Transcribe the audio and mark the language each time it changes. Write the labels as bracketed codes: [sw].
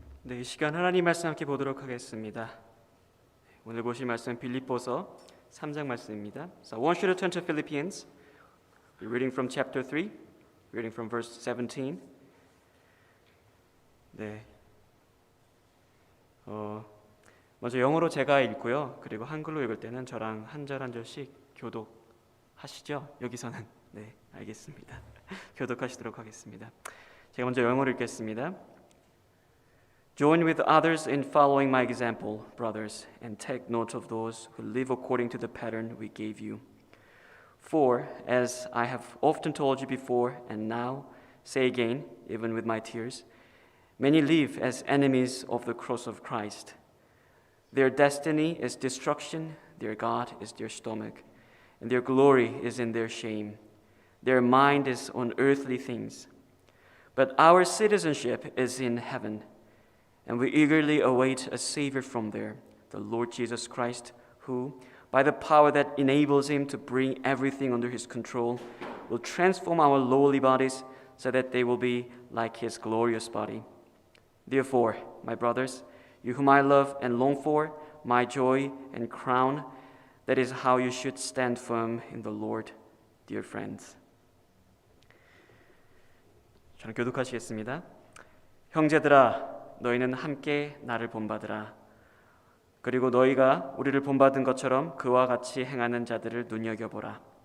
[ko] 이 시간 하나님 말씀 함께 보도록 하겠습니다. 오늘 보실 말씀은 빌립보서 3장 말씀입니다. [en] So I want you to turn to Philippians. We're reading from chapter 3, reading from verse 17. [ko] 먼저 영어로 제가 읽고요. 그리고 한글로 읽을 때는 저랑 한 절 한 절씩 교독하시죠? 여기서는 네, 알겠습니다. 교독하시도록 하겠습니다. 제가 먼저 영어로 읽겠습니다. [en] Join with others in following my example, brothers, and take note of those who live according to the pattern we gave you. For, as I have often told you before, and now say again, even with my tears, many live as enemies of the cross of Christ. Their destiny is destruction, their God is their stomach, and their glory is in their shame. Their mind is on earthly things. But our citizenship is in heaven, and we eagerly await a Savior from there, the Lord Jesus Christ, who, by the power that enables him to bring everything under his control, will transform our lowly bodies so that they will be like his glorious body. Therefore, my brothers, you whom I love and long for, my joy and crown, that is how you should stand firm in the Lord, dear friends. [ko] 저는 교독하시겠습니다. 형제들아, 너희는 함께 나를 본받으라. 그리고 너희가 우리를 본받은 것처럼 그와 같이 행하는 자들을 눈여겨보라.